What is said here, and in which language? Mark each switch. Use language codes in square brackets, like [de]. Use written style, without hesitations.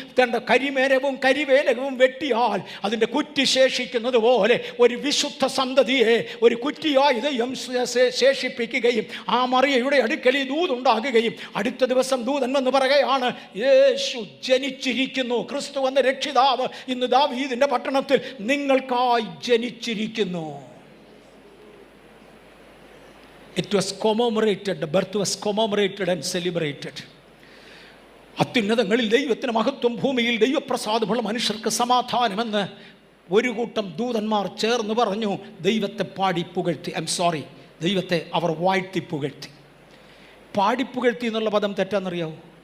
[ml] തന്റെ കരിമേരവും കരിവേലകവും വെട്ടിയാൽ അതിൻ്റെ കുറ്റി ശേഷിക്കുന്നത് പോലെ ഒരു വിശുദ്ധ സന്തതിയെ ഒരു കുറ്റിയായി ദൈവം ശേഷിപ്പിക്കുകയും ആ മറിയയുടെ അടുക്കൽ ഈ ദൂതുണ്ടാകുകയും അടുത്ത ദിവസം ദൂതൻ എന്ന് പറയുകയാണ്, യേശു ജനിച്ചിരിക്കുന്നു. ക്രിസ്തു എന്ന രക്ഷിതാവ് ഇന്ന് ദാവീദിന്റെ പട്ടണത്തിൽ നിങ്ങൾക്കായി ജനിച്ചിരിക്കുന്നു. [en] It was commemorated, the birth was commemorated and celebrated. [ml] അത്യുന്നതങ്ങളിൽ ദൈവത്തിന് മഹത്വം, ഭൂമിയിൽ ദൈവപ്രസാദമുള്ള മനുഷ്യർക്ക് സമാധാനമെന്ന് ഒരു കൂട്ടം ദൂതന്മാർ ചേർന്ന് പറഞ്ഞു. ദൈവത്തെ പാടി പുകഴ്ത്തി. ദൈവത്തെ അവർ വാഴ്ത്തി പുകഴ്ത്തി. പാടിപ്പുകഴ്ത്തി എന്നുള്ള പദം തെറ്റാന്നറിയാവോ?